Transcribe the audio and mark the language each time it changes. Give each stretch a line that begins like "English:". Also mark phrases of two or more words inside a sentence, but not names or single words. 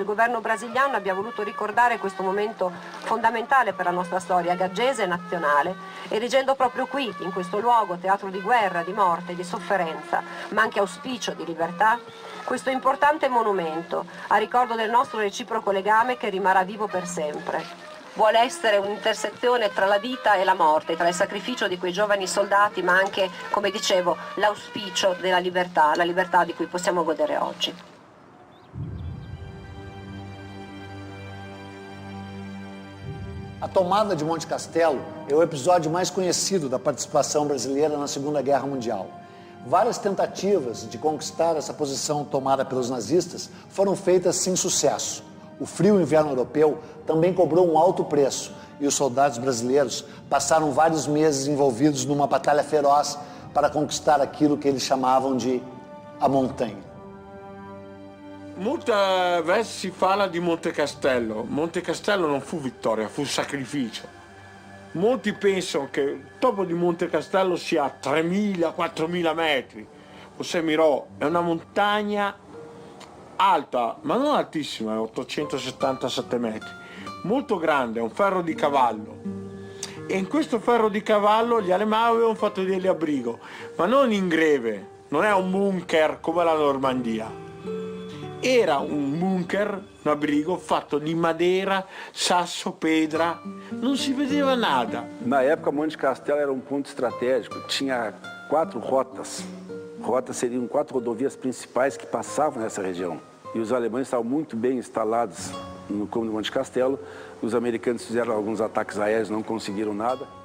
Italian: il governo brasiliano abbia voluto ricordare questo momento fondamentale per la nostra storia gaggese e nazionale, erigendo proprio qui, in questo luogo, teatro di guerra, di morte, di sofferenza, ma anche auspicio di libertà, questo importante monumento a ricordo del nostro reciproco legame che rimarrà vivo per sempre. Vuole essere un'intersezione tra la vita e la morte, tra il sacrificio di quei giovani soldati, ma anche, come dicevo, l'auspicio della libertà, la libertà di cui possiamo godere oggi.
Portuguese: A tomada de Monte Castelo é o episódio mais conhecido da participação brasileira na Segunda Guerra Mundial. Várias tentativas de conquistar essa posição tomada pelos nazistas foram feitas sem sucesso. O frio inverno europeu também cobrou um alto preço e os soldados brasileiros passaram vários meses envolvidos numa batalha feroz para conquistar aquilo que eles chamavam de a montanha. Muitas vezes
Italian: si parla di Monte Castello. Monte Castello non fu vittoria, fu sacrificio. Molti pensano che il topo di Monte Castello sia a 3.000-4.000 metri. José Miró è una montagna alta, ma non altissima, è 877 metri, molto grande, è un ferro di cavallo. E in questo ferro di cavallo gli alemani avevano fatto degli abrigo, ma non in greve, non è un bunker come la Normandia. Era un bunker, un abrigo fatto di madeira, sasso, pedra, non si vedeva nada.
Portuguese: Na época, Monte Castelo era um ponto estratégico, tinha 4 rotas. Rotas seriam 4 rodovias principais que passavam nessa região. E os alemães estavam muito bem instalados no cume do Monte Castelo. Os americanos fizeram alguns ataques aéreos, não conseguiram nada.